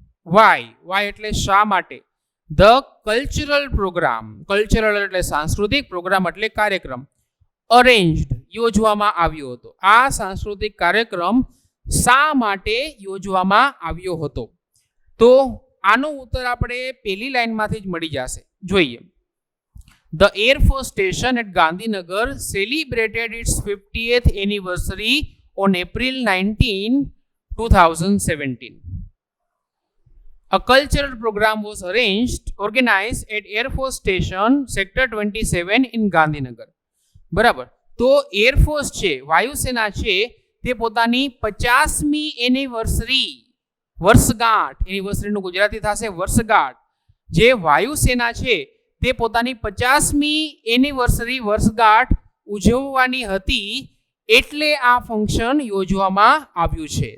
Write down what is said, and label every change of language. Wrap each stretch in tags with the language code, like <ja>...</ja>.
<gu>Y એટલે શા માટે, ધ કલ્ચરલ પ્રોગ્રામ, કલ્ચરલ એટલે સાંસ્કૃતિક, પ્રોગ્રામ એટલે કાર્યક્રમ, અરેન્જ્ડ યોજવામાં આવ્યો હતો. આ સાંસ્કૃતિક કાર્યક્રમ શા માટે યોજવામાં આવ્યો હતો? તો આનો ઉત્તર આપણે પહેલી લાઈનમાંથી જ મળી જશે. જોઈએ.</gu> <en>The Air Force Station at Gandhinagar celebrated its 50th anniversary on April 19, 2017. A cultural program was organized at Air Force Station, Sector 27 in Gandhinagar.</en> <gu>બરાબર. તો એરફોર્સ છે, વાયુસેના છે, તે પોતાની 50મી એનિવર્સરી, વર્ષગાંઠ, એનિવર્સરીનું ગુજરાતી થશે વર્ષગાંઠ, જે વાયુસેના છે તે પોતાની 50મી એનિવર્સરી વર્ષગાંઠ ઉજવવાની હતી એટલે આ ફંક્શન યોજવામાં આવ્યું છે.</gu>